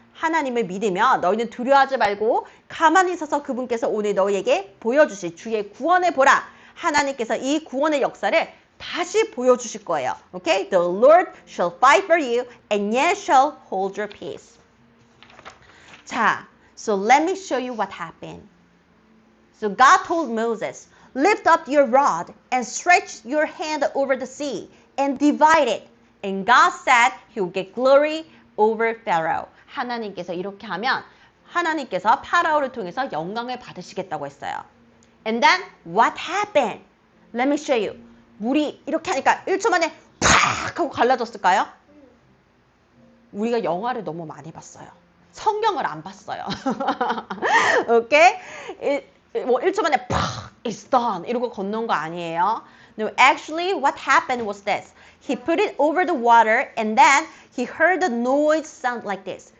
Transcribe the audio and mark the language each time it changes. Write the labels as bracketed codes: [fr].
[ko] 하나님을 믿으며 너희는 두려워하지 말고 가만히 있어서 그분께서 오늘 너희에게 보여주실 주의 구원을 보라. 하나님께서 이 구원의 역사를 다시 보여주실 거예요. [en] Okay? The Lord shall fight for you and ye shall hold your peace. 자, so let me show you what happened. So God told Moses, lift up your rod and stretch your hand over the sea and divide it. And God said he will get glory over Pharaoh. [ko] 하나님께서 이렇게 하면 하나님께서 파라오를 통해서 영광을 받으시겠다고 했어요. [en] And then what happened? Let me show you. [ko] 물이 이렇게 하니까 1초 만에 팍 하고 갈라졌을까요? 우리가 영화를 너무 많이 봤어요. 성경을 안 봤어요. 오케이? 뭐 1초 만에 팍 [en] it's done [ko] 이러고 건너온 거 아니에요. [en] No, actually what happened was this. He put it over the water and then he heard the noise sound like this.